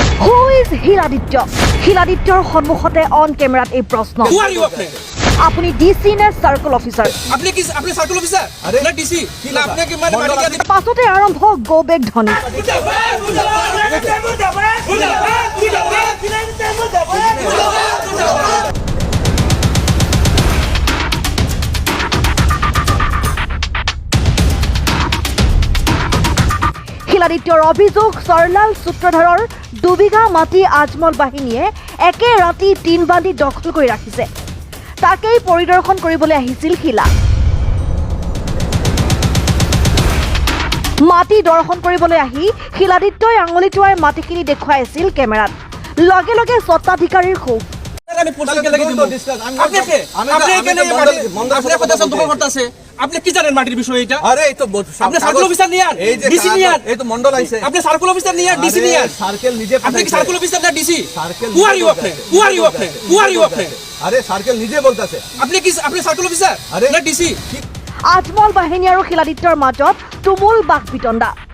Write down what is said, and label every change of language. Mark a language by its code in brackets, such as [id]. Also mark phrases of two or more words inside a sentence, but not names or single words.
[en] Who is Hiladitya? [as] Hiladityaৰ সন্মুখতে [en] on camera [as] এই প্ৰশ্ন। [bn] আপুনি ডিসি নে [en] circle officer? [bn] আপনি কি আপনি [en] circle officer [bn] না ডিসি না আপনি কি মানে বাড়ি [as] পাছতে আৰম্ভ [en] go back [as] ধ্বনি। হিলাদিত্যৰ অভিযোগ সৰলাল সূত্ৰধাৰৰ 2 বিঘা মাটি আজমল বাহিনীয়ে একে ৰাতি 3 বান্ধি দখল কৰি ৰাখিছে। তাকেই পৰিদৰ্শন কৰিবলৈ আহিছিল হিলা। মাটি দৰ্শন কৰিবলৈ আহি হিলাদিত্যই আঙুলি টোৱাই মাটিখিনি দেখুৱাইছিল কেমেৰাত। লগে লগে স্বত্বাধিকাৰীৰ ক্ষোভ। [bn] আপনি কি জানেন মাটির বিষয় এটা? আরে এই তো আপনি [en] circle officer [bn] নিয়ে আর ডিসি নিয়ে আর এই তো মন্ডল আইছে আপনি [en] circle officer [bn] নিয়ে আর ডিসি নিয়ে আর সার্কেল নিজে আপনি কি [en] circle officer [bn] না ডিসি? সার্কেল [en] who are you আপনি who are you আপনি who are you আপনি [bn] আরে সার্কেল নিজে বলতাছে আপনি কি আপনি [en] circle officer [bn] না ডিসি? [as] আজমল বাহিনী আৰু হিলাদিত্যৰ মাজত তুমুল বাক বিতণ্ডা।